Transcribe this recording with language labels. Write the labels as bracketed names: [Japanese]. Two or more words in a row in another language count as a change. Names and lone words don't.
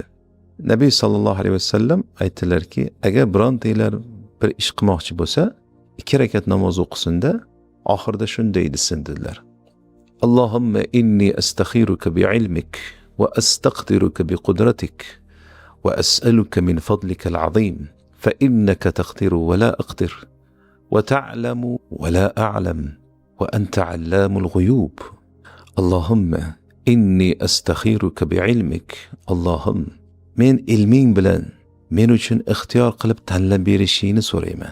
[Arabic] Nabiy صلى الله عليه وسلم [Uzbek] aytdilarki, agar birontanglar bir ish qilmoqchi bo'lsa, 2 rakat namoz o'qisinda, oxirida shunday desin dedilar: [Arabic] اللهم إني أستخيرك بعلمك وأستقدرك بقدرتك وأسألك من فضلك العظيم فإنك تقدر ولا أقدر وتعلم ولا أعلم وأنت علام الغيوب. اللهم إني أستخيرك بعلمك. [Uzbek] Allohim, men ilming bilan men uchun ixtiyor qilib tanlab berishingni so'rayman.